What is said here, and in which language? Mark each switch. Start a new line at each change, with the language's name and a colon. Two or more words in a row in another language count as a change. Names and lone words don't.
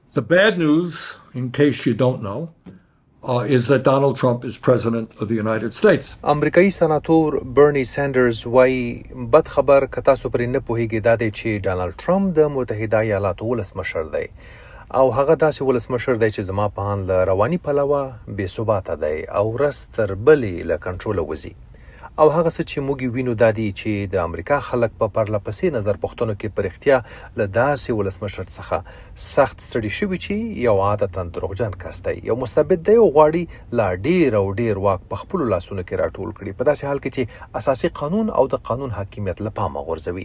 English: The bad news, in case you don't know, is that Donald Trump is president of the United States.
Pashto: امریکایي سناتور برنی سانډرز وایي بد خبر که تاسو پرې نه پوهیږئ دا دی چې ډانلډ ټرمپ د متحده ایالاتو ولسمشر دی او هغه داسې ولسمشر دی چې زما په اند له رواني پلوه بې ثباته دی او ورځ تر بلې له کنټروله وځي او هغه څه چې موږ وینو دا دی چې د امریکا خلک په پرله پسې نظر پوښتنو کې په رښتیا له داسې ولسمشر څخه سخت ستړي شوي چې یو عادتاً دروغجن کس دی یو مستبد دی او غواړي لا ډېر او ډېر واک په خپلو لاسونو کې راټول کړي په داسې حال کې چې اساسي قانون او د قانون حاکمیت له پامه غورځوي.